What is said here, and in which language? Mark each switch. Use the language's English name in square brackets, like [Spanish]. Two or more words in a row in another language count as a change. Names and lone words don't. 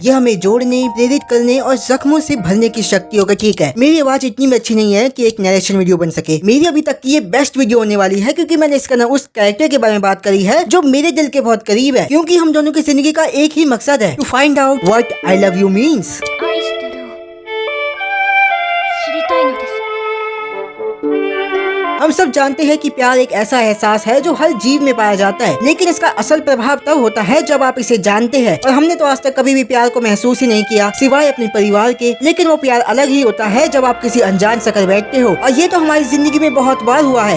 [Hindi] यह हमें जोड़ने, प्रेरित करने और जख्मों से भरने की शक्ति होगा। ठीक है, मेरी आवाज इतनी भी अच्छी नहीं है कि एक नरेशन वीडियो बन सके। मेरी अभी तक की ये बेस्ट वीडियो होने वाली है, क्योंकि मैंने इसका नाम उस कैरेक्टर के बारे में बात करी है जो मेरे दिल के बहुत करीब है। क्योंकि हम दोनों की जिंदगी का एक ही मकसद है, [English] to find out what I love you means. [Japanese] 愛してるを知りたいのです。 [Hindi] हम सब जानते हैं कि प्यार एक ऐसा एहसास है जो हर जीव में पाया जाता है, लेकिन इसका असल प्रभाव तब होता है जब आप इसे जानते हैं। और हमने तो आज तक कभी भी प्यार को महसूस ही नहीं किया सिवाय अपने परिवार के। लेकिन वो प्यार अलग ही होता है जब आप किसी अनजान से कर बैठते हो, और ये तो हमारी जिंदगी में बहुत बार हुआ है।